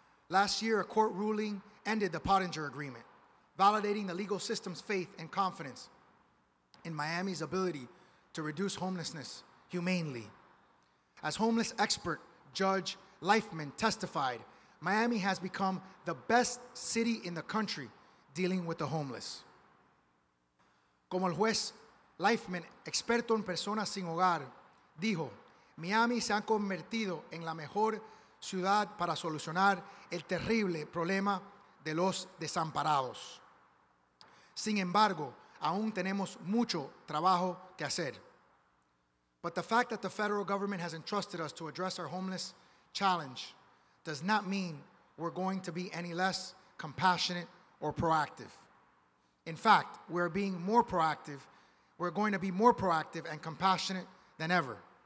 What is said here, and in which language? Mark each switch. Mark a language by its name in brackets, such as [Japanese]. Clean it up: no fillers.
[English] Last year, a court ruling ended the Pottinger Agreement, validating the legal system's faith and confidence in Miami's ability to reduce homelessness humanely. As homeless expert Judge Leifman testified, Miami has become the best city in the country dealing with the homeless. [Spanish] Como el juez Leifman, experto en personas sin hogar, dijo, Miami se ha convertido en la mejor ciudad para solucionar el terrible problema de los desamparados. Sin embargo, aún tenemos mucho trabajo que hacer. [English] But the fact that the federal government has entrusted us to address our homeless challenge does not mean we're going to be any less compassionate or proactive. In fact, we're being more proactive. We're going to be more proactive and compassionate than ever.